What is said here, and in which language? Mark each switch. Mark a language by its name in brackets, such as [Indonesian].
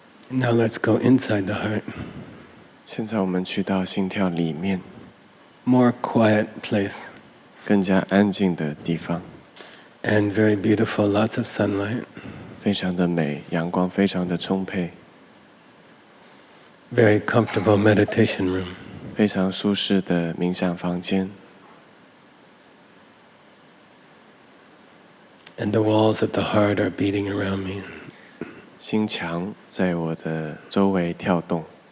[English] Now let's go inside the heart. [Chinese] 现在我们去到心跳里面， [English] More quiet place. [Chinese] 更加安静的地方， [English] And very beautiful, lots of sunlight. [Chinese] 非常的美，阳光非常的充沛， [English] Very comfortable meditation room. [Chinese] 非常舒适的冥想房间。 [English] And the walls of the heart are beating around me. [Chinese] 心墙在我的周围跳动。